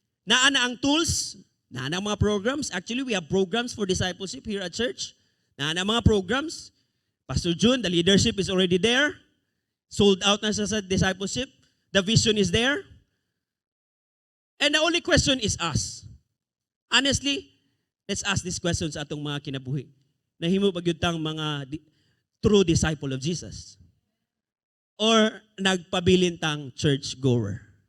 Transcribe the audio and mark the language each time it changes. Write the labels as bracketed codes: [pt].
[ceb] Naa na ang tools, naa na ang mga programs. [en] Actually, we have programs for discipleship here at church. [ceb] Naa na ang mga programs. [en] Pastor June, the leadership is already there. Sold out [ceb] na siya sa discipleship. [en] The vision is there. And the only question is us. Honestly, let's ask these questions [ceb] atong mga kinabuhi. Nahimo ba gyud tang mga [en] true disciple of Jesus? [ceb] Or nagpabilin tang church goer?